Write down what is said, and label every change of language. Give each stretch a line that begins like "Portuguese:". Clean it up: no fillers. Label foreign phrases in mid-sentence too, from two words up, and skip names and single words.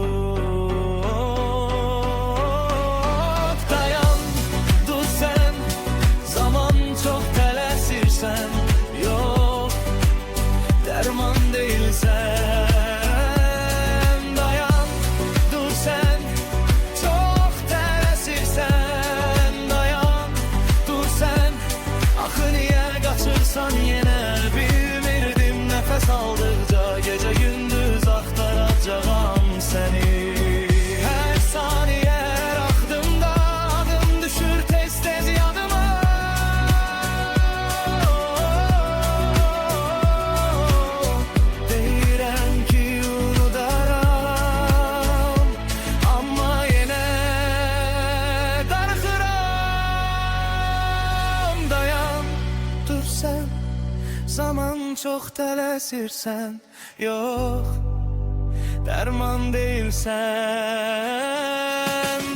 Azerbaijani: Dayan, dur sen, zaman çok tələsirsən.
Turkish: Yok, derman değilsən.
Azerbaijani: Dayan, dur sen, çok tələsirsən. Dayan, dur sen, axı niyə qaçırsan yenə? Bilmirdim nəfəs aldıqca, gecə gündüz axtaracağam səni. Hər saniyə, hər axdımda adım düşür tez-tez yadıma. Deyirəm ki unudaram, amma yenə darıxıram. Dayan, dur sen, zaman çok tələsirsən.
Turkish: Yok, derman değilsən.